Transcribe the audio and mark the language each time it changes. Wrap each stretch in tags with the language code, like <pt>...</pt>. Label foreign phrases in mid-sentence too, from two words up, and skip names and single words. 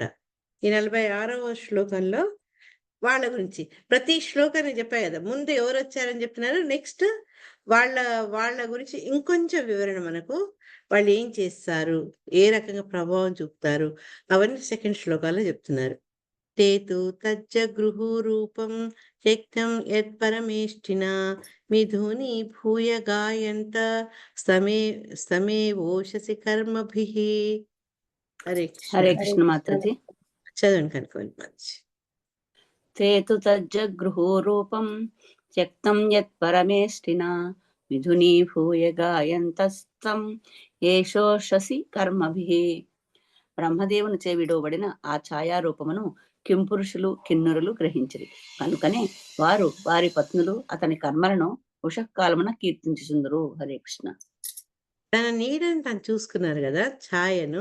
<te>ఈ 46వ శ్లోకంలో వాళ్ళ గురించి ప్రతి శ్లోకాన్ని చెప్పాయి కదా. ముందు ఎవరు వచ్చారని చెప్తున్నారు, నెక్స్ట్ వాళ్ళ గురించి ఇంకొంచెం వివరణ మనకు, వాళ్ళు ఏం చేస్తారు, ఏ రకంగా ప్రభావం చూపుతారు, అవన్నీ సెకండ్ శ్లోకాల్లో చెప్తున్నారు.</te> <sa>ते तु तज्जगृहुरूपं त्यक्तं यत्परमेष्टिना मिथुनी भूय गायन्त समेवोषसि कर्मभिः.</sa> <te>హరే కృష్ణ. హరే కృష్ణ మాతాజీ. చదవండి కనుకోండి మంచి.</te> <sa>ते तु तज्जगृहोरूपं त्यक्तं यत् परमेष्टिना विधुनीभूय गायन्तस्तं ఏషోషసి కర్మభిః.</sa> <te>బ్రహ్మదేవునిచే విడవబడిన ఆ ఛాయారూపమును కింపురుషులు కిన్నురులు గ్రహించిరి. కనుకనే వారు వారి పత్నులు అతని కర్మలను ఉషకాలమున కీర్తించుచుందురు. హరే కృష్ణ. తన నీడని తను చూసుకున్నారు కదా, ఛాయను.</te>